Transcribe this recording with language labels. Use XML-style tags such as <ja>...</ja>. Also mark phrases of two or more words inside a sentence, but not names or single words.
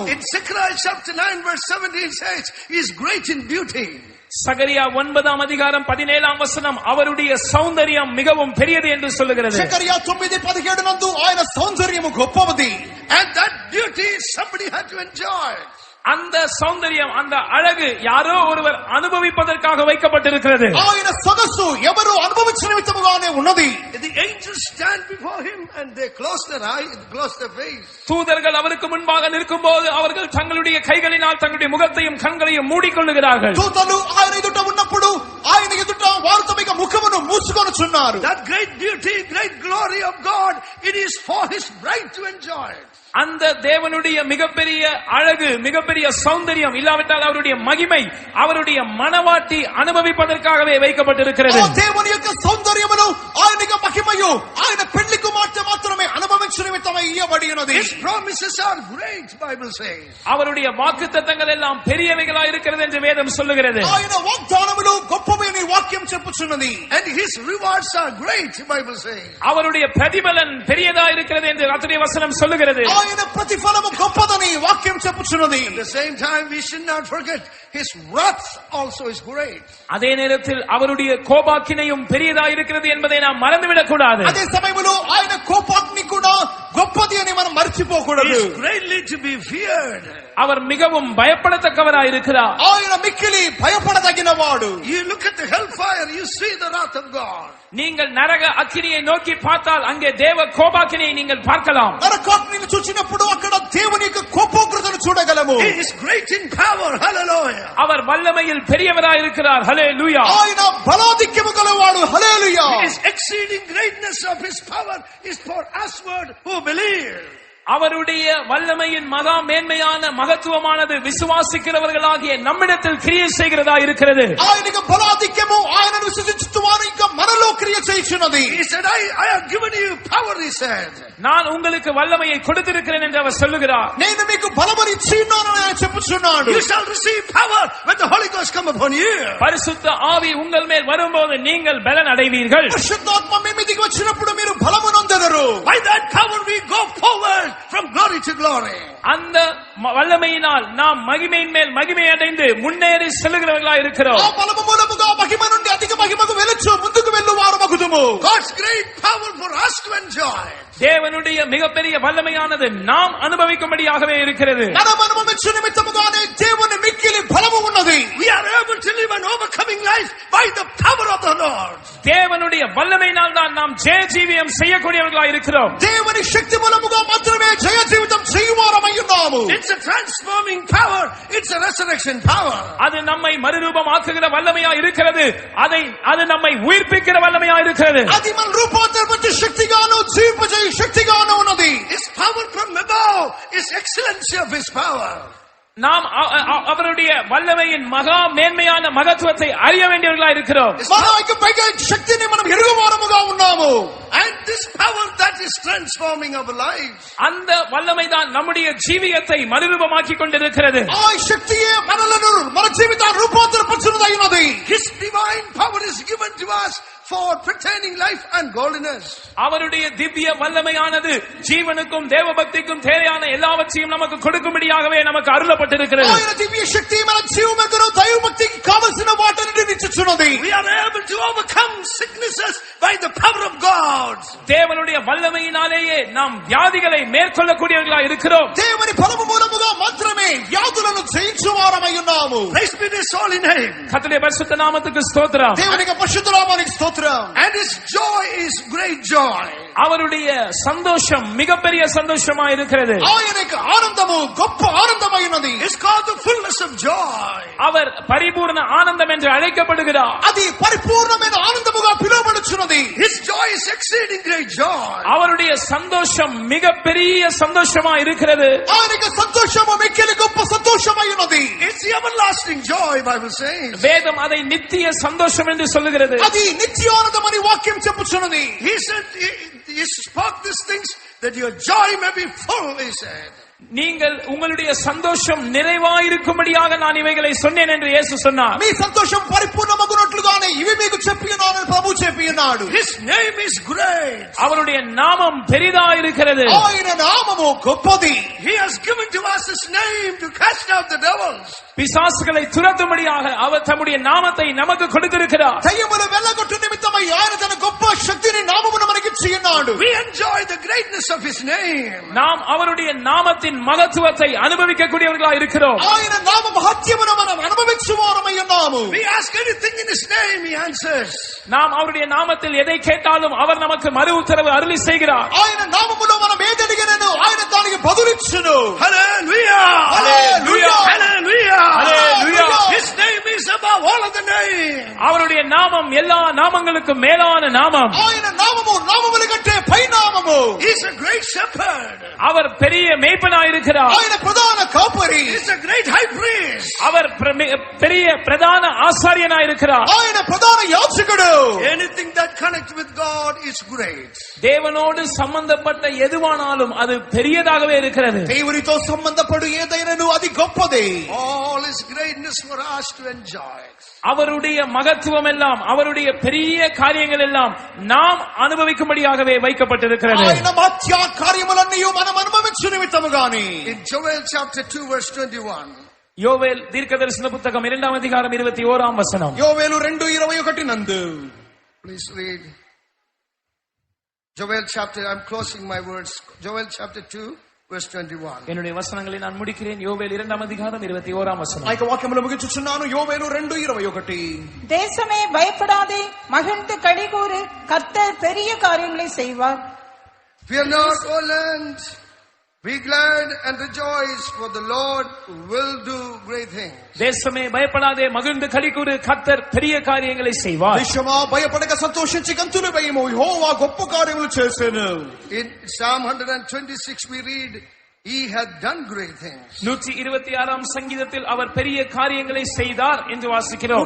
<en>In Zechariah chapter 9 verse 17 says he is great in beauty.</en> <ta>சகரியா 9 அதிகாரம் 17 வசனம் அவருடைய சௌந்தரியம் மிகவும் பெரியது என்று சொல்லுகிறது.</ta> <te>జకరియా 9:17 నందు ఆయన సౌందర్యము గొప్పది.</te> <en>And that beauty somebody had to enjoy.</en> <ta>அந்த சௌந்தரியம், அந்த அழகு யாரோ ஒருவர் அனுபவிப்பதற்காக வைக்கப்பட்டிருக்கிறது.</ta> <te>ఆయన సొగసు ఎవరు అనుభవించిన విధముగానే ఉన్నది.</te> <en>The angels stand before him and they close their eyes, close their face.</en> <ta>தூதர்கள் அவருக்கு முன்பாக நிற்கும்போது அவர்கள் தங்களுடைய கைகளினால் தங்களுடைய முகத்தையும் கண்களையும் மூடிக்கொள்ளுகிறார்கள்.</ta> <te>దూతలు ఆయన ఎదుట ఉన్నప్పుడు ఆయన ఎదుట వారు తమ ముఖమును మూసుకొనుచున్నారు.</te> <en>That great beauty, great glory of God, it is for his bride to enjoy.</en> <ta>அந்த தேவனுடைய மிகப்பெரிய அழகு, மிகப்பெரிய சௌந்தரியம் இல்லாவிட்டால் அவருடைய மகிமை அவருடைய மனவாட்டி அனுபவிப்பதற்காகவே வைக்கப்பட்டிருக்கிறது.</ta> <te>దేవుని యొక్క సౌందర్యమును ఆయన యొక్క మహిమయు ఆయన పెళ్లి కుమార్తె మాత్రమే అనుభవించు నిమిత్తమై ఇయ్యబడి ఉన్నది.</te> <en>His promises are great, Bible says.</en> <ta>அவருடைய வாக்குத்தத்தங்கள் எல்லாம் பெரியவைகளாய் இருக்கிறது என்று வேதம் சொல்லுகிறது.</ta> <te>ఆయన వాగ్దానములు గొప్పవి అని వాక్యం చెప్పుచున్నది.</te> <en>And his rewards are great, Bible says.</en> <ta>அவருடைய பிரதிபலன் பெரியதாய் இருக்கிறது என்று கர்த்தருடைய வசனம் சொல்லுகிறது.</ta> <te>ఆయన ప్రతిఫలము గొప్పదని వాక్యం చెప్పుచున్నది.</te> <en>At the same time we should not forget his wrath also is great.</en> <ta>அதே நேரத்தில் அவருடைய கோபாக்கினையும் பெரியதாய் இருக்கிறது என்பதை நாம் மறந்துவிடக் கூடாது.</ta> <te>అదే సమయంలో ఆయన కోపాగ్ని కూడా గొప్పది అని మనం మర్చిపోకూడదు.</te> <en>He is greatly to be feared.</en> <ta>அவர் மிகவும் பயப்படத்தக்கவராய் இருக்கிறார்.</ta> <te>ఆయన మిక్కిలి భయపడదగినవాడు.</te> <en>You look at the hellfire, you see the wrath of God.</en> <ta>நீங்கள் நரக அக்கினியை நோக்கி பார்த்தால் அங்கே தேவ கோபாக்கினியை நீங்கள் பார்க்கலாம்.</ta> <te>నరకాగ్నిని చూచినప్పుడు అక్కడ దేవుని యొక్క కోపోగ్రతను చూడగలము.</te> <en>He is great in power. Hallelujah.</en> <ta>அவர் வல்லமையில் பெரியவராய் இருக்கிறார். ஹல்லேலூயா.</ta> <te>ఆయన బలాధిక్యము గలవాడు. హల్లెలూయా.</te> <en>His exceeding greatness of his power is for usward who believe.</en> <ta>அவருடைய வல்லமையின் மகா மேன்மையான மகத்துவமானது விசுவாசிக்கிறவர்களாகிய நம்மிடத்தில் கிரியை செய்கிறதா இருக்கிறது.</ta> <te>ఆయనకు బలాధిక్యము ఆయనను విశ్వసించు వారు ఇంకా మనలో క్రియ చేయుచున్నది.</te> <en>He said, I have given you power, he said.</en> <ta>நான் உங்களுக்கு வல்லமையை கொடுத்திருக்கிறேன் என்று அவர் சொல்லுகிறார்.</ta> <te>నేను మీకు బలమును ఇచ్చినానని ఆయన చెప్పుచున్నాడు.</te> <en>You shall receive power when the Holy Ghost come upon you.</en> <ta>பரிசுத்த ஆவி உங்கள் மேல் வரும்போது நீங்கள் பலன் அடைவீர்கள்.</ta> <te>పరిశుద్ధాత్మ మీ మీదికి వచ్చినప్పుడు మీరు బలము నొందెదరు.</te> <en>By that power we go forward from glory to glory.</en> <ta>அந்த வல்லமையினால் நாம் மகிமையின் மேல் மகிமை அடைந்து முன்னேறி செல்லுகிறவர்களாய் இருக்கிறோம்.</ta> <te>ఆ బలము మూలముగా మహిమ నుండి అధిక మహిమకు వెలుచు ముందుకు వెళ్ళువారు మగుదుము.</te> <en>God's great power for us to enjoy.</en> <ta>தேவனுடைய மிகப்பெரிய வல்லமையானது நாம் அனுபவிக்கும்படியாகவே இருக்கிறது.</ta> <te>మనం అనుభవించు నిమిత్తముగానే దేవుని మిక్కిలి బలము ఉన్నది.</te> <en>We are able to live an overcoming life by the power of the Lord.</en> <ta>தேவனுடைய வல்லமையினால் தான் நாம் ஜெய ஜீவியம் செய்யக்கூடியவர்களாய் இருக்கிறோம்.</ta> <te>దేవుని శక్తి మూలముగా మాత్రమే జయ జీవితం చేయువారమై ఉన్నాము.</te> <en>It's a transforming power. It's a resurrection power.</en> <ta>அது நம்மை மறுரூபமாக்குகிற வல்லமையா இருக்கிறது. அது நம்மை உயிர்ப்பிக்கிற வல்லமையா இருக்கிறது.</ta> <te>అది మన రూపాంతరపరిచే శక్తిగాను జీవింపజేయ శక్తిగాను ఉన్నది.</te> <en>His power from above is excellency of his power.</en> <ta>நாம் அவருடைய வல்லமையின் மகா மேன்மையான மகத்துவத்தை அறிய வேண்டியவர்களாய் இருக்கிறோம்.</ta> <te>మహాకి పైగా శక్తిని మనం ఎరుగువారముగా ఉన్నాము.</te> <en>And this power that is transforming our lives.</en> <ta>அந்த வல்லமை தான் நம்முடைய ஜீவியத்தை மறுரூபமாக்கி கொண்டிருக்கிறது.</ta> <te>ఆ శక్తియే మనలను మన జీవితాన్ని రూపాంతరపరచునదై ఉన్నది.</te> <en>His divine power is given to us for pertaining life and godliness.</en> <ta>அவருடைய திவ்ய வல்லமையானது ஜீவனுக்கும் தேவபக்திக்கும் தேவையான எல்லாவற்றையும் நமக்கு கொடுக்கும்படியாகவே நமக்கு அருளப்பட்டிருக்கிறது.</ta> <te>ఆయన దివ్య శక్తి మన జీవముకు దైవభక్తికి కావలసిన వాటిని ఇచ్చుచున్నది.</te> <en>We are able to overcome sicknesses by the power of God.</en> <ta>தேவனுடைய வல்லமையினாலேயே நாம் வியாதிகளை மேற்கொள்ளக்கூடியவர்களாய் இருக்கிறோம்.</ta> <te>దేవుని బలము మూలముగా మాత్రమే వ్యాధులను జయించువారమై ఉన్నాము.</te> <en>Praise be His holy name.</en> <ta>கர்த்தருடைய பரிசுத்த நாமத்துக்கு ஸ்தோத்திரம்.</ta> <te>దేవునికి పరిశుద్ధ నామానికి స్తోత్రం.</te> <en>And His joy is great joy.</en> <ta>அவருடைய சந்தோஷம் மிகப்பெரிய சந்தோஷமா இருக்கிறது.</ta> <te>ఆయనకు ఆనందము గొప్ప ఆనందమైనది.</te> <en>It's called the fullness of joy.</en> <ta>அவர் பரிபூர்ண ஆனந்தம் என்று அழைக்கப்படுகிறார்.</ta> <te>అది పరిపూర్ణమైన ఆనందముగా పిలువబడుచున్నది.</te> <en>His joy is exceeding great joy.</en> <ta>அவருடைய சந்தோஷம் மிகப்பெரிய சந்தோஷமா இருக்கிறது.</ta> <te>ఆయనకు సంతోషము మిక్కిలి గొప్ప సంతోషమైనది.</te> <en>It's the everlasting joy, Bible says.</en> <ta>வேதம் அதை நித்திய சந்தோஷம் என்று சொல்லுகிறது.</ta> <te>అది నిత్యానందమని వాక్యం చెప్పుచున్నది.</te> <en>He said, he spoke these things that your joy may be full, he said.</en> <ta>நீங்கள் உங்களுடைய சந்தோஷம் நிறைவாயிருக்கும்படியாக நான் இவைகளை சொன்னேன் என்று இயேசு சொன்னார்.</ta> <te>మీ సంతోషం పరిపూర్ణమగునట్లుగానే ఇవి మీకు చెప్పియున్నానని ప్రభువు చెప్పియున్నాడు.</te> <en>His name is great.</en> <ta>அவருடைய நாமம் பெரிதா இருக்கிறது.</ta> <te>ఆయన నామము గొప్పది.</te> <en>He has given to us His name to cast out the devils.</en> <ta>பிசாசுகளை துரத்தும்படியாக அவர் தம்முடைய நாமத்தை நமக்கு கொடுத்திருக்கிறார்.</ta> <te>దయ్యములు వెళ్ళగొట్టు నిమిత్తమై ఆయన తన గొప్ప శక్తిని నామమును మనకి ఇచ్చియున్నాడు.</te> <en>We enjoy the greatness of His name.</en> <ta>நாம் அவருடைய நாமத்தின் மகத்துவத்தை அனுபவிக்கக்கூடியவர்களாக இருக்கிறோம்.</ta> <te>ఆయన నామ మహత్యమును మనం అనుభవించువారమై ఉన్నాము.</te> <en>We ask anything in His name, He answers.</en> <ta>நாம் அவருடைய நாமத்தில் எதை கேட்டாலும் அவர் நமக்கு மறு உத்தரவு அருளி செய்கிறார்.</ta> <te>ఆయన నామములో మనం ఏది అడిగినను ఆయన దానికి బదులిచ్చును.</te> <en>Hallelujah! Hallelujah! Hallelujah! Hallelujah! His name is above all of the names.</en> <ta>அவருடைய நாமம் எல்லா நாமங்களுக்கும் மேலான நாமம்.</ta> <te>ఆయన నామము నామముల కంటే పై నామము.</te> <en>He's a great shepherd.</en> <ta>அவர் பெரிய மேய்ப்பனாயிருக்கிறார்.</ta> <te>ఆయన ప్రధాన కాపరి.</te> <en>He's a great high priest.</en> <ta>அவர் பெரிய பிரதான ஆசாரியனாயிருக்கிறார்.</ta> <te>ఆయన ప్రధాన యాజకుడు.</te> <en>Anything that connects with God is great.</en> <ta>தேவனோடு சம்பந்தப்பட்ட எதுவானாலும் அது பெரியதாகவே இருக்கிறது.</ta> <te>దేవునితో సంబంధపడు ఏదైనాను అది గొప్పదే.</te> <en>All His greatness for us to enjoy.</en> <ta>அவருடைய மகத்துவம் எல்லாம் அவருடைய பெரிய காரியங்கள் எல்லாம் நாம் அனுபவிக்கும்படியாகவே வைக்கப்பட்டிருக்கிறது.</ta> <te>ఆయన మధ్య కార్యములన్నీ మనం అనుభవించు నిమిత్తముగాని.</te> <en>In Joel chapter 2 verse 21.</en> <ta>யோவேல் தீர்க்கதரிசன புத்தகம் 2ஆம் அதிகாரம் 21ஆம் வசனம்.</ta> <te>యోవేలు 2:21 నందు.</te> <en>Please read. Joel chapter, I'm closing my words. Joel chapter 2 verse 21.</en> <ta>என்னுடைய வசனங்களை நான் முடிக்கிறேன். யோவேல் 2ஆம் அதிகாரம் 21ஆம் வசனம்.</ta> <te>ఆ వాక్యములు ముగించుచున్నాను. యోవేలు 2:21.</te> <ta>தேசமே பயப்படாதே, மகிழ்ந்து களிகூரு, கர்த்தர் பெரிய காரியங்களை செய்வார்.</ta> <en>Fear not, O land, Be glad and rejoice, for the Lord will do great things.</en> <ta>தேசமே பயப்படாதே, மகிழ்ந்து களிகூரு, கர்த்தர் பெரிய காரியங்களை செய்வார்.</ta> <te>దేశమా భయపడక సంతోషించి గంతులు వేయము, యెహోవా గొప్ప కార్యములు చేసెను.</te> <en>In Psalm 126 we read, He hath done great things.</en> <ta>126 సంగీతத்தில் அவர் பெரிய காரியங்களை செய்தார் என்று வாசிக்கிறோம்.</ta>